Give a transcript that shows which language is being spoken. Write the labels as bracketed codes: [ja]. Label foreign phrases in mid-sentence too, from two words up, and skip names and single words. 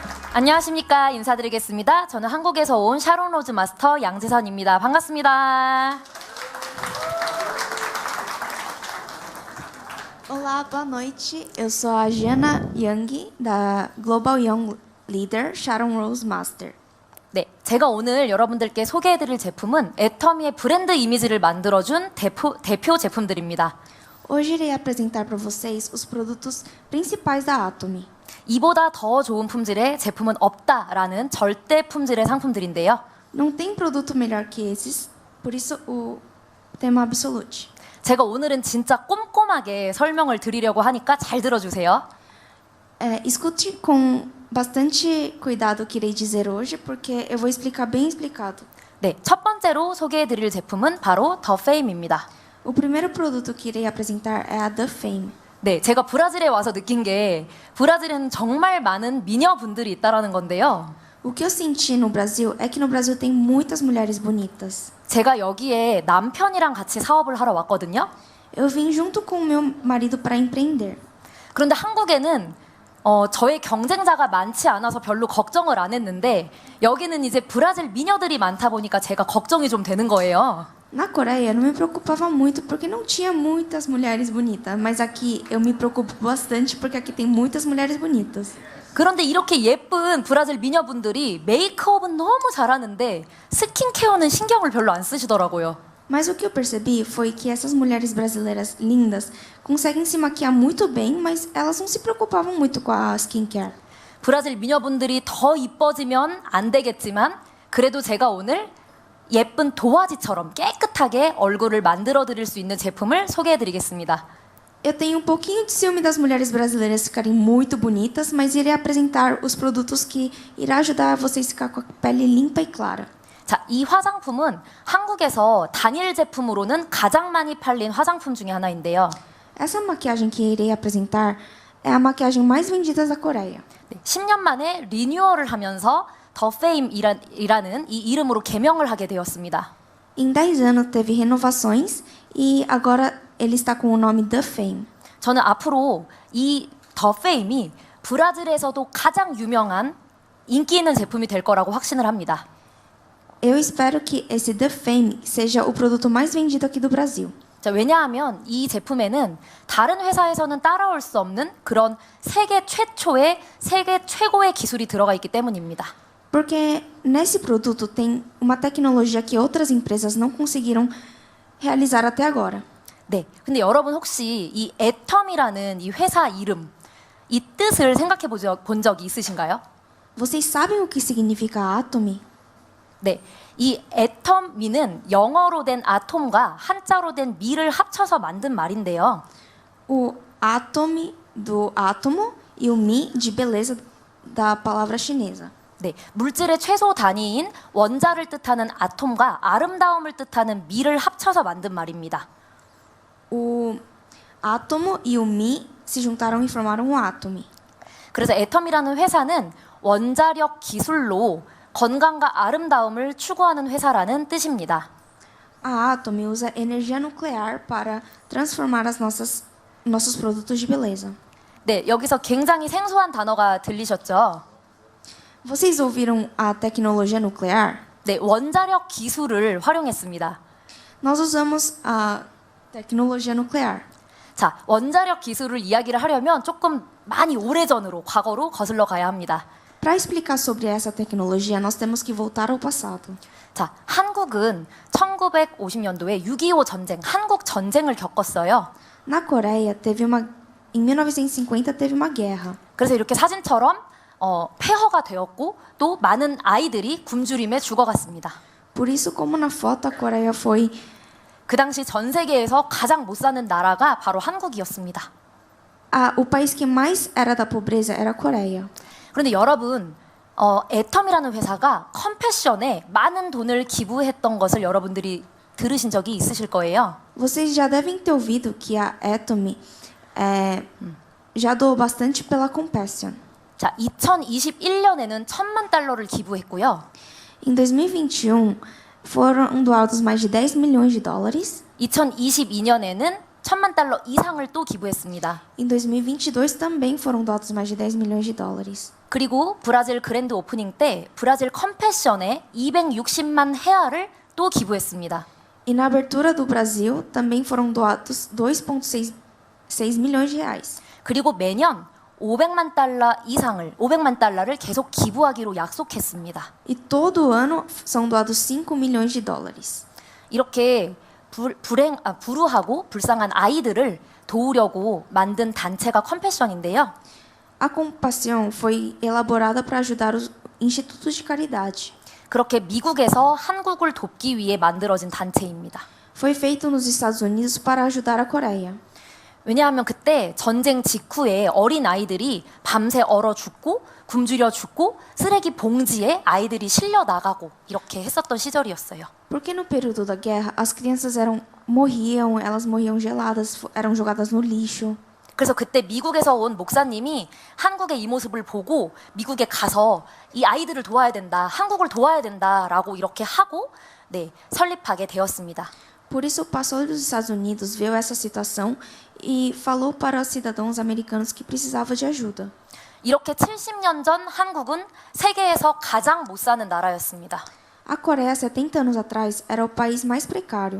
[ko] 안녕하십니까. 인사드리겠습니다. 저는 한국에서 온 샤론 로즈 마스터 양재선입니다. 반갑습니다. [pt] Olá, boa noite. Eu sou a Jana Young, da Global Young Leader Sharon Rose Master. [ko] 네, 제가 오늘 여러분들께 소개해드릴 제품은 애터미의 브랜드 이미지를 만들어준 대표 제품들입니다. [pt] Hoje irei apresentar para vocês os produtos principais da Atomy. [ko] 이보다 더 좋은 품질의 제품은 없다라는 절대 품질의 상품들인데요. [pt] Não tem produto melhor que esses, por isso o tema absolute. [ko] 제가 오늘은 진짜 꼼꼼하게 설명을 드리려고 하니까 잘 들어주세요. [pt] Escute com bastante cuidado o que irei dizer hoje, porque eu vou explicar bem explicado. [ko] 네, 첫 번째로 소개해드릴 제품은 바로 더 페임입니다. [pt] O primeiro produto que irei apresentar é a The Fame. [ko] 네, 제가 브라질에 와서 느낀 게 브라질에는 정말 많은 미녀분들이 있다라는 건데요. [pt] O que eu senti no Brasil é que no Brasil tem muitas mulheres bonitas. [ko] 제가 여기에 남편이랑 같이 사업을 하러 왔거든요. [pt] Eu vim junto com o meu marido para empreender. [ko] 그런데 한국에는 저의 경쟁자가 많지 않아서 별로 걱정을 안 했는데 여기는 이제 브라질 미녀들이 많다 보니까 제가 걱정이 좀 되는 거예요. [pt] Na Coreia, eu não me preocupava muito porque não tinha muitas mulheres bonitas, mas aqui eu me preocupo bastante porque aqui tem muitas mulheres bonitas. [ko] 그런데 이렇게 예쁜 브라질 미녀분들이 메이크업은 너무 잘하는데 스킨케어는 신경을 별로 안 쓰시더라고요. [pt] Mas o que eu percebi foi que essas mulheres brasileiras lindas conseguem se maquiar muito bem, mas elas não se preocupavam muito com a skincare. [ko] 브라질 미녀분들이 더 이뻐지면 안 되겠지만 그래도 제가 오늘 예쁜 도화지처럼 깨끗하게 얼굴을 만들어 드릴 수 있는 제품을 소개해 드리겠습니다. [pt] Eu tenho um pouquinho de ciúme das mulheres brasileiras ficarem muito bonitas, mas irei apresentar os produtos que irá ajudar vocês a ficar com a pele limpa e clara. [ko] 자, 이 화장품은 한국에서 단일 제품으로는 가장 많이 팔린 화장품 중에 하나인데요. [pt] Essa maquiagem que irei apresentar é a maquiagem mais vendida da Coreia. [ko] 10년 만에 리뉴얼을 하면서 더 페임이라는 이 이름으로 개명을 하게 되었습니다. [pt] Em 10 anos teve renovações e agora ele está com o nome The Fame. [ko] 저는 앞으로 이 더 페임이 브라질에서도 가장 유명한 인기 있는 제품이 될 거라고 확신을 합니다. [pt] Eu espero que esse The Fame seja o produto mais vendido aqui do Brasil. [ko] 자, 왜냐하면 이 제품에는 다른 회사에서는 따라올 수 없는 그런 세계 최초의 세계 최고의 기술이 들어가 있기 때문입니다. [pt] Porque nesse produto tem uma tecnologia que outras empresas não conseguiram realizar até agora. [ko] 네, 근데 여러분 혹시 이 애텀이라는 이 회사 이름, 이 뜻을 생각해 본 적이 있으신가요? [pt] Vocês sabem o que significa Atomy? [ko] 네, 이 애텀미는 영어로 된 아톰과 한자로 된 미를 합쳐서 만든 말인데요. [pt] O Atomy do átomo e o Mi de beleza da palavra chinesa. [ko] 네, 물질의 최소 단위인 원자를 뜻하는 아톰과 아름다움을 뜻하는 미를 합쳐서 만든 말입니다. [pt] O átomo e o Mi se juntaram e formaram o Atomy. [ko] 그래서 애텀이라는 회사는 원자력 기술로 건강과 아름다움을 추구하는 회사라는 뜻입니다. [pt] A Atomy usa energia nuclear para transformar nossos produtos de beleza. [ko] 네, 여기서 굉장히 생소한 단어가 들리셨죠? [pt] Vocês ouviram a tecnologia nuclear? [ko] 네, 원자력 기술을 활용했습니다. [pt] Nós usamos a tecnologia nuclear. [ko] 자, 원자력 기술을 이야기를 하려면 조금 많이 오래전으로, 과거로 거슬러 가야 합니다. [pt] Para explicar sobre essa tecnologia, nós temos que voltar ao passado. [ko] 자, 한국은 1950년도에 6.25 전쟁, 한국 전쟁을 겪었어요. [pt] Na Coreia, em 1950 teve uma guerra. [ko] 그래서 이렇게 사진처럼 폐허가 되었고 또 많은 아이들이 굶주림에 죽어갔습니다. [pt] Por isso, como na foto, a Coreia foi [ko] 그 당시 전 세계에서 가장 못 사는 나라가 바로 한국이었습니다. [pt] o país que mais era da pobreza era a Coreia. [ko] 그런데 여러분, 애텀이라는 회사가 컴패션에 많은 돈을 기부했던 것을 여러분들이 들으신 적이 있으실 거예요. [pt] Vocês já devem ter ouvido que a Atomy já doou bastante pela Compassion. [ko] 자, 2021년에는 1,000만 달러를 기부했고요. [pt] Em 2021, foram doados mais de 10 milhões de dólares. [ko] 2022년에는 1,000만 달러 이상을 또 기부했습니다. [pt] Em 2022 também foram doados mais de 10 milhões de dólares. [ko] 그리고 브라질 그랜드 오프닝 때 브라질 컴패션에 260만 헤아를 또 기부했습니다. [pt] E na abertura do Brasil também foram doados 2,6 milhões de reais. [ko] 그리고 매년 500만 달러를 계속 기부하기로 약속했습니다. [pt] E todo ano são doados 5 milhões de dólares. [ko] 이렇게 불우하고 불쌍한 아이들을 도우려고 만든 단체가 컴패션인데요. [pt] A Compaixão foi elaborada para ajudar os institutos de caridade. [ko] 그렇게 미국에서 한국을 돕기 위해 만들어진 단체입니다. [pt] Foi feito nos Estados Unidos para ajudar a Coreia. [ko] 왜냐하면 그때 전쟁 직후에 어린 아이들이 밤새 얼어 죽고 굶주려 죽고 쓰레기 봉지에 아이들이 실려 나가고 이렇게 했었던 시절이었어요. [pt] Porque no período da guerra as crianças elas morriam geladas, eram jogadas no lixo. [ko] 그래서 그때 미국에서 온 목사님이 한국의 이 모습을 보고 미국에 가서 이 아이들을 도와야 된다, 한국을 도와야 된다라고 이렇게 하고 설립하게 되었습니다. [pt] Por isso o pastor dos Estados Unidos viu essa situação e falou para os cidadãos americanos que precisava de ajuda. [ko] 이렇게 70년 전 한국은 세계에서 가장 못 사는 나라였습니다. [pt] A Coreia, 70 anos atrás, era o país mais precário.